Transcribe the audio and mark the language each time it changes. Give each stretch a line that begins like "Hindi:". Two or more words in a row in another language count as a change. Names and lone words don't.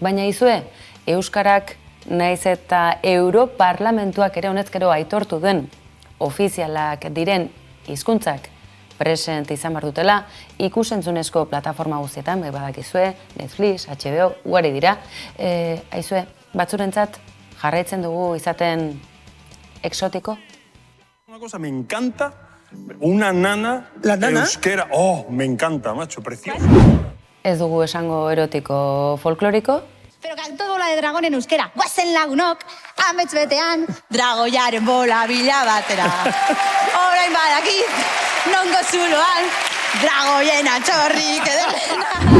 Basque: Baina izue, Euskarak naiz eta Europarlamentuak ere honezkero aitortu den ofizialak diren hizkuntzak present izan behar dutela, ikusentzunezko plataforma guztietan, badakizue, Netflix, HBO, ugari dira. Aizue, batzurentzat jarraitzen dugu izaten exótico?
Spanish: Una cosa me encanta, una nana euskera. Oh, me encanta, macho, precioso.
Basque: Ez dugu esango erotiko folkloriko.
Spanish: Pero canto bola de dragón en euskera.
Basque: Guazen lagunok, amets betean, dragoiaren bola bila batera. Orain badakit, nongo zuloan, dragoien atxorrik edela.